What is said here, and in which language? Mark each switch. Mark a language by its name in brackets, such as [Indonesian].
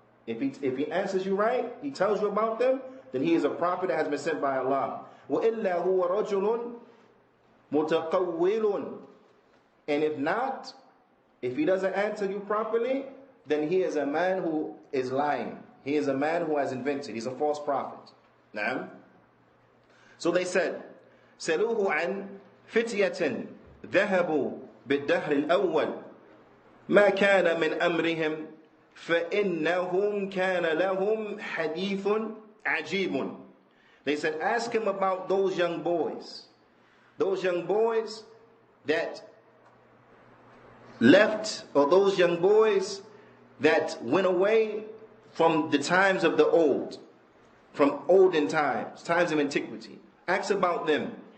[English] If he answers you right, he tells you about them, then he is a prophet that has been sent by Allah. [Arabic] وَإِلَّا هُوَ رَجُلٌ مُتَقَوِّلٌ. [English] And if not, if he doesn't answer you properly, then he is a man who is lying. He is a man who has invented. He's a false prophet. Naam. So they said, [Arabic] سَلُوهُ عَنْ فِتْيَةٍ ذَهَبُوا بِالدَّهْرِ الْأَوَّلِ مَا كَانَ مِنْ أَمْرِهِمْ فَإِنَّهُمْ كَانَ لَهُمْ حَدِيثٌ عَجِيبٌ. [English] They said, ask him about those young boys. Those young boys that left, or those young boys that went away from the times of the old, from olden times, times of antiquity. Ask about them.